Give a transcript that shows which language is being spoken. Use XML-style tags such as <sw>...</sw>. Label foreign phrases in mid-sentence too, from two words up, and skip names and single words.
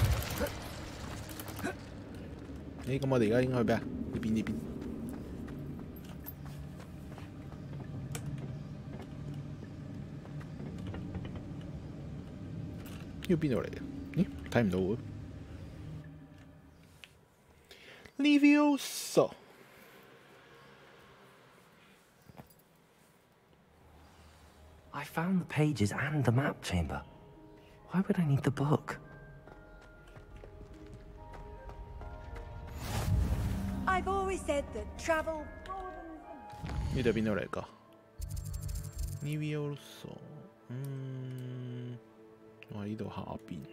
<yue>咁我哋而家應該去邊啊？呢邊。呢個邊度嚟嘅？咦，睇唔到喎。Levioso。</yue> <en>I found the pages and the map chamber. Why would I need the book? I've always said that travel.</en> <yue>呢度邊度嚟㗎 ？Levioso。我喺呢度下邊。</yue>